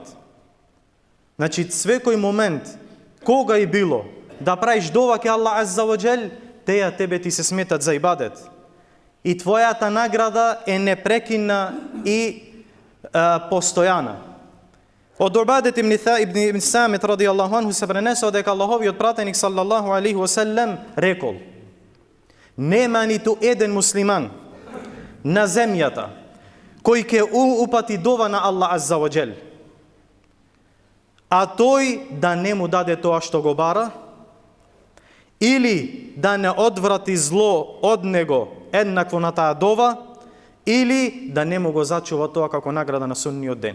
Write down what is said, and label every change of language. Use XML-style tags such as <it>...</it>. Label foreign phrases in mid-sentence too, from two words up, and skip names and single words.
<mk>Значи, свекој момент, кога и било, да правиш дова ке Аллах</mk> <ar>عز وجل,</ar> <mk>теја тебе ти се сметат за ибадет. И твојата награда е непрекинна и постојана. Од Убадет ибн Самит</mk> <ar>رضي الله عنه</ar> <mk>се пренесува дека Аллаховиот пратеник</mk> <ar>صلى الله عليه وسلم</ar> <mk>рекол: нема ниту еден муслиман на земјата кој ќе упати дова на Аллах</mk> <ar>عز وجل,</ar> <mk>а тој да не му даде тоа што го бара, или да не одврати зло од него еднакво на таа дова, или да не му го зачува тоа како награда на судниот ден.</mk>